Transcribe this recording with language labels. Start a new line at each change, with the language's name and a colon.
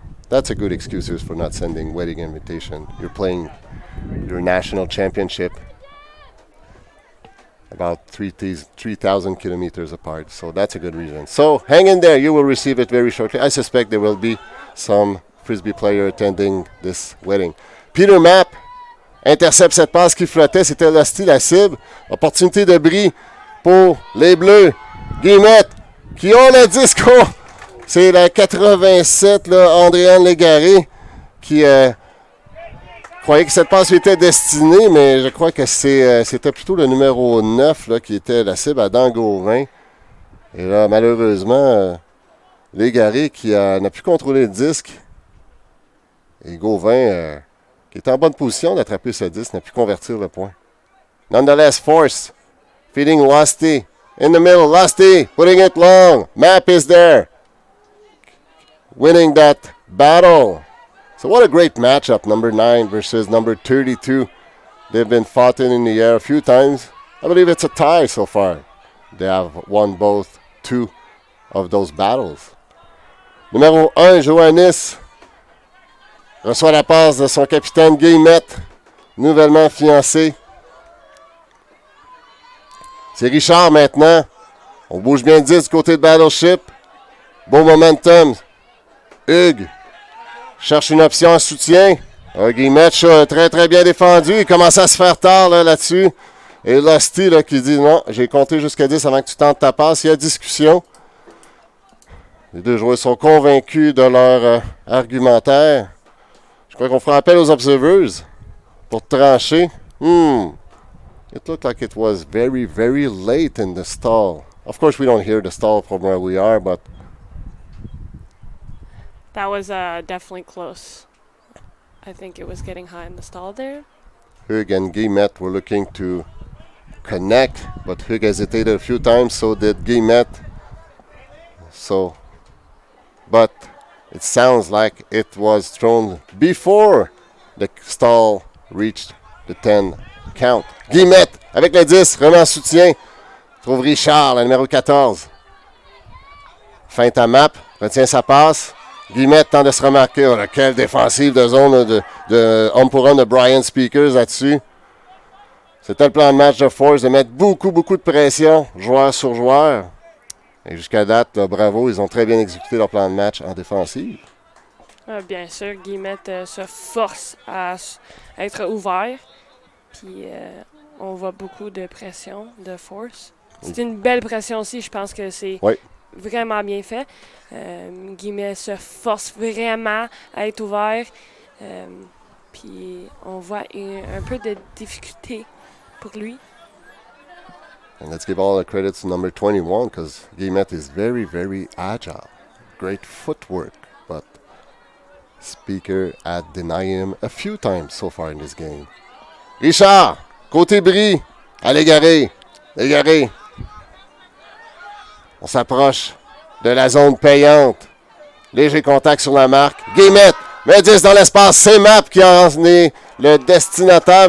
English: That's a good excuse for not sending wedding invitation. You're playing your national championship about 3,000 kilometers apart. So that's a good reason. So hang in there. You will receive it very shortly. I suspect there will be some Frisbee player attending this wedding.
French: Peter Mapp intercepte cette passe qui flottait. C'était Losty, la cible. Opportunité de bris pour les Bleus. Guillemette qui ont le disco. C'est la 87, là, Andréane Légaré, qui croyait que cette passe lui était destinée, mais je crois que c'était plutôt le numéro 9 là, qui était la cible à Dan Gauvin. Et là, malheureusement, Légaré qui n'a pu contrôler le disque. Et Gauvin, qui était en bonne position d'attraper ce disque, n'a pu convertir le point.
English: Nonetheless, Force, feeding Losty. In the middle, Losty, putting it long. Map is there. Winning that battle. So what a great matchup, number 9 versus number 32. They've been fought in the air a few times. I believe it's a tie so far. They have won both 2 of those battles.
French: Numéro 1, Johannes reçoit la passe de son capitaine Guillemette, nouvellement fiancé. C'est Richard maintenant. On bouge bien 10 du côté de Battleship. Beau momentum. Hugues cherche une option en soutien. Guillemette, très très bien défendu. Il commence à se faire tard là-dessus. Et Losty qui dit non, j'ai compté jusqu'à 10 avant que tu tentes ta passe. Il y a discussion. Les deux joueurs sont convaincus de leur argumentaire. Je crois qu'on fera appel aux observers pour trancher.
English: It looked like it was very, very late in the stall. Of course, we don't hear the stall from where we are, but that was definitely close. I think it was getting high in the stall there. Hug and Guillemette were looking to connect, but Hug hesitated a few times, so did Guillemette. But it sounds like it was thrown before the stall reached the 10 count.
French: Guillemette avec le 10, remet en soutien. Trouve Richard, le numéro 14. Feinte à Map, retient sa passe. Guillemette tente de se remarquer. Oh, quelle défensive de zone de homme pour homme de Brian Speakers là-dessus. C'était le plan de match de Force de mettre beaucoup de pression, joueur sur joueur. Et jusqu'à date, là, bravo, ils ont très bien exécuté leur plan de match en défensive. Bien sûr, Guillemette se force à être ouvert. Puis on voit beaucoup de pression de Force. C'est une belle pression aussi. Je pense que c'est vraiment bien fait. Guillemette se force vraiment à être ouvert. Puis on voit un peu de difficulté pour lui.
English: And let's give all the credit to number 21 because Guillemette is very, very agile. Great footwork, but Speaker had denied him a few times so far in this game.
French: Richard, côté bris, à Légaré. Légaré. On s'approche de la zone payante. Léger contact sur la marque. Guillemette, met 10 dans l'espace. C'est Map qui en est le destinataire.